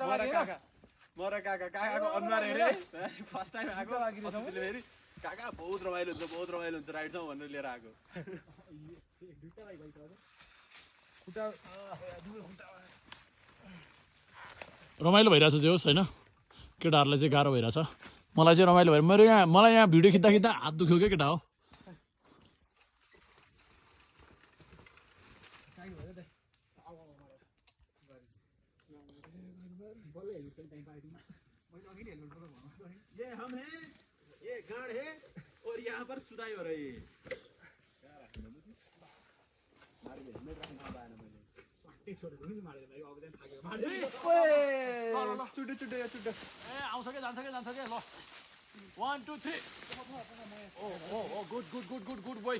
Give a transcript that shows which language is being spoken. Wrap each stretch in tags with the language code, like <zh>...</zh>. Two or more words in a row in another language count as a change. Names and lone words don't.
<ne>काका बहुत रमाइलो हुन्छ राइड जाउँ भनेर लिएर आएको रमाइलो भइरहेछ जे होस् होइन केटाहरूलाई चाहिँ गाह्रो भइरहेछ मलाई चाहिँ रमाइलो भएर मलाई यहाँ भिडियो खिच्दा हात दुख्यो क्या केटा हो</ne> <hi>ये हम हैं ये गाड़ है और यहाँ पर सुधाई हो रही है</hi> <ne>आउँछ क्या जान्छ क्या ल 1 2 3</ne> <en>oh good boy</en>